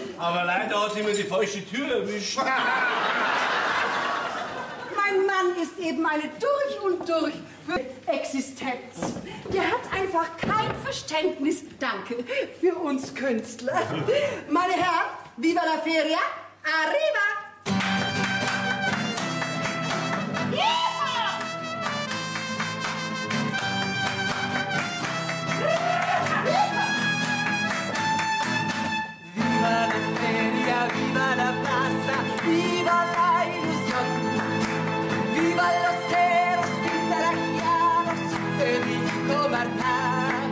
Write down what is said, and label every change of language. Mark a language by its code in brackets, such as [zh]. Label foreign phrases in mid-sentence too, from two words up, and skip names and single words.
[de] Aber leider hat sie mir die falsche Tür erwischt. Mein Mann ist eben eine durch und durch Existenz. Der hat einfach kein Verständnis, danke, für uns Künstler. Meine Herren, [es] viva la feria, arriba! Viva la feria, viva la plaza, viva la ilusión, viva los ceros pintarrajeados de Vico Martán.